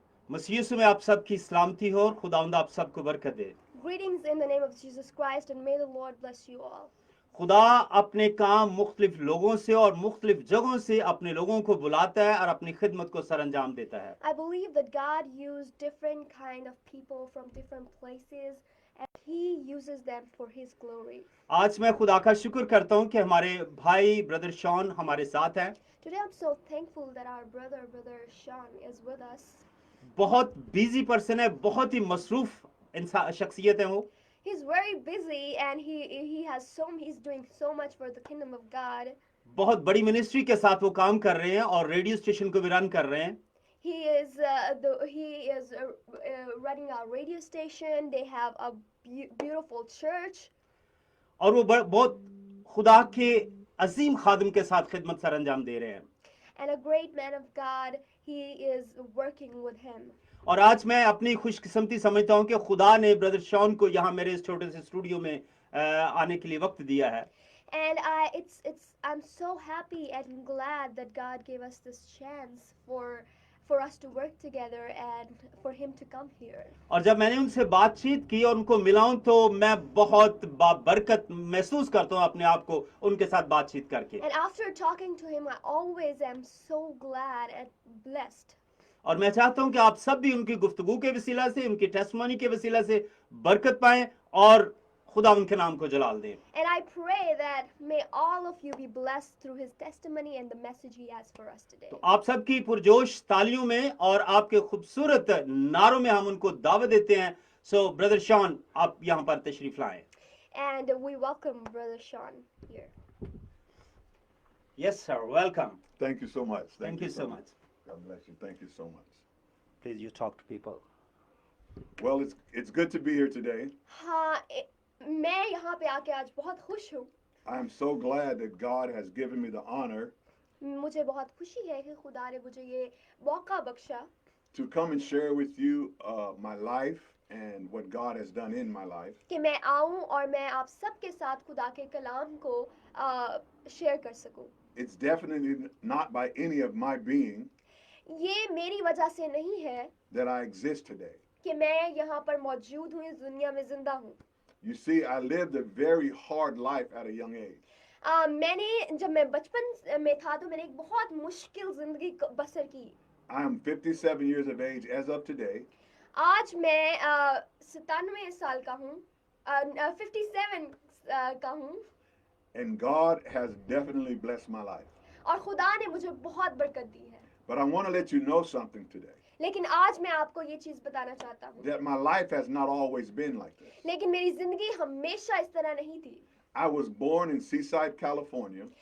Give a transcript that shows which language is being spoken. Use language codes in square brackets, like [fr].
[hi] मसीह यीशु में आप सबकी सलामती हो और खुदावंद आप सबको बरकत दे। [en] Greetings in the name of Jesus Christ, and may the Lord bless you all. [hi] खुदा अपने काम मुख्तलिफ लोगों से और मुख्तलिफ जगहों से अपने लोगों को बुलाता है और अपनी खिदमत को सरअंजाम देता है। [en] I believe that God used different kind of people from different places, and He uses them for His glory. [hi] आज मैं खुदा का शुक्र करता हूं कि हमारे भाई ब्रदर शॉन हमारे साथ हैं। [en] Today I'm so thankful that our brother Shawn, is with us. [hi] बहुत बिजी पर्सन है, बहुत ही मसरूफ शख्सियत है वो। [en] He's very busy, and he's doing so much for the kingdom of God. [hi] बहुत बड़ी मिनिस्ट्री के साथ वो काम कर रहे हैं और रेडियो स्टेशन को भी रन कर रहे हैं। [en] He is running a radio station. They have a beautiful church. [hi] और वो बहुत खुदा के अजीम खादिम के साथ खिदमत सरअंजाम दे रहे हैं। [en] And a great man of God, he is working with him. [hi] और आज मैं अपनी खुशकिस्मती समझता हूं कि खुदा ने ब्रदर शॉन को यहाँ मेरे इस छोटे से स्टूडियो में आने के लिए वक्त दिया है। [en] And I'm so happy and glad that God gave us this chance for us to work together and for him to come here. [hi] और जब मैंने उनसे बातचीत की और उनको मिला हूं तो मैं बहुत बरकत महसूस करता हूं अपने आप को उनके साथ बातचीत करके। [en] And after talking to him, I always am so glad and blessed. [hi] और मैं चाहता हूं कि आप सब भी उनकी गुफ्तगू के वसीला से, उनकी टेस्टमनी के वसीला से बरकत पाएं और खुदा उनके नाम को जलाल दें। [en] And I pray that may all of you be blessed through his testimony and the message he has for us today. [hi] तो आप सबकी पुरजोश तालियों में और आपके खूबसूरत नारों में हम उनको दावत देते हैं। सो ब्रदर शॉन, आप यहाँ पर तशरीफ लाएं। [en] And we welcome Brother Shawn here. Yes sir, welcome. Thank you so much. Thank you so much. God bless you. Thank you so much. Please you talk to people. Well, it's good to be here today. [hi] हाँ, मैं यहाँ पे आके आज बहुत खुश हूँ। [en] I am so glad that God has given me the honor [hi] मुझे बहुत खुशी है कि खुदा ने मुझे ये मौका बख्शा [en] to come and share with you my life and what God has done in my life. [hi] कि मैं आऊँ और मैं आप सबके साथ खुदा के कलाम को शेयर कर सकूँ। [en] It's definitely not by any of my being [hi] ये मेरी वजह से नहीं है [en] that I exist today. [hi] कि मैं यहाँ पर मौजूद हूँ, इस दुनिया में जिंदा हूँ। [en] You see, I lived a very hard life at a young age. [hi] मैंने जब मैं बचपन में था तो मैंने एक बहुत मुश्किल जिंदगी बसर की। [en] I am 57 years of age as of today. [hi] आज मैं 97 साल का हूँ, 57 का हूँ। [en] And God has definitely blessed my life. [hi] और खुदा ने मुझे बहुत बरकत दी है। [en] But I want to let you know something today. [hi] लेकिन आज मैं आपको ये चीज बताना चाहता हूँ [en] That my life has not always been like this. [hi] लेकिन मेरी जिंदगी हमेशा इस तरह नहीं थी। [en] I was born in Seaside, California.